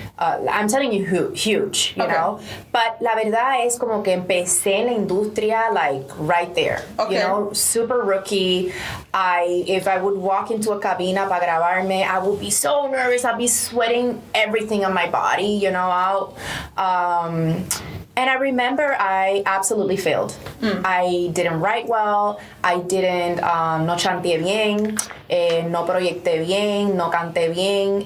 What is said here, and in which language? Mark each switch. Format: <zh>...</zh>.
<en>I'm telling you, huge, you know. But</en> <es>la verdad es como que empecé en la industria</es> <en>like right there. You know, super rookie. If I would walk into a</en> <es>cabina para grabarme,</es> <en>I would be so nervous. I'd be sweating everything on my body, you know. And I remember I absolutely failed. I didn't write well. I didn't,</en> <es>no chanté bien, no proyecté bien, no canté bien.</es>